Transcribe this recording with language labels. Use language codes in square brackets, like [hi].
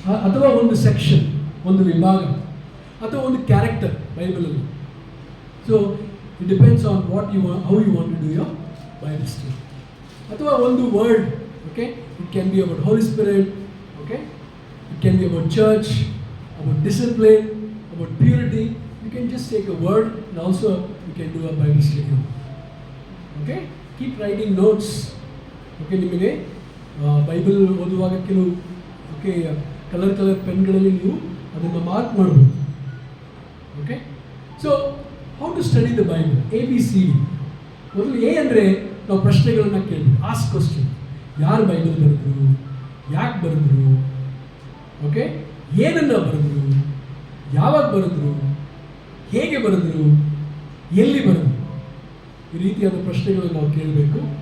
[kn] ಅಥವಾ ಒಂದು ಸೆಕ್ಷನ್, ಒಂದು ವಿಭಾಗ, ಅಥವಾ ಒಂದು character ಬೈಬಲಲ್ಲಿ. [en] So it depends on what you how you want to do your Bible study. [kn] ಅಥವಾ ಒಂದು [en] Word, okay, it can be about Holy Spirit, okay, it can be about church, about discipline, about purity. You can just take a word and also you can do a Bible study. Okay? Keep writing notes. [kn] Okay, ನಿಮಗೆ Bible ಓದುವಾಗ ಕೆಲವು okay colour ಪೆನ್ಗಳಲ್ಲಿ ನೀವು ಅದನ್ನು mark ಮಾಡ್ಬೋದು. [en] Okay, so how to study the Bible? ABCD. [kn] ಮೊದಲು A ಅಂದರೆ ನಾವು ಪ್ರಶ್ನೆಗಳನ್ನು ಕೇಳಬೇಕು. [en] Ask question. [kn] ಯಾರು ಬೈಬಲ್ ಬರೆದ್ರು, ಯಾಕೆ ಬರೆದ್ರು, ಓಕೆ, ಏನನ್ನ ಬರೆದ್ರು, ಯಾವಾಗ ಬರೆದ್ರು, ಹೇಗೆ ಬರೆದ್ರು, ಎಲ್ಲಿ ಬರೆದ್ರು, ಈ ರೀತಿಯಾದ ಪ್ರಶ್ನೆಗಳನ್ನು ನಾವು ಕೇಳಬೇಕು.